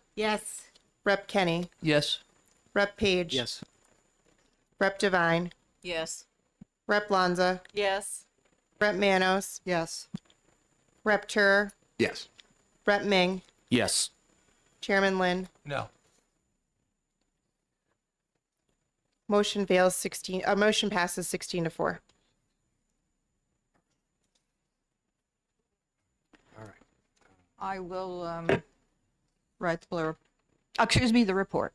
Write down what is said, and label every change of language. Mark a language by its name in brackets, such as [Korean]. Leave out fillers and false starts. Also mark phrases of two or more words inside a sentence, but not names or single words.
[English] Yes. Rep. Kenny. Yes. Rep. Page. Yes. Rep. Devine. Yes. Rep. Lanza. Yes. Rep. Manos. Yes. Rep. Turer. Yes. Rep. Ming. Yes. Chairman Lynn. No. Motion fails 16. Motion passes 16 to 4. All right. I will write the report.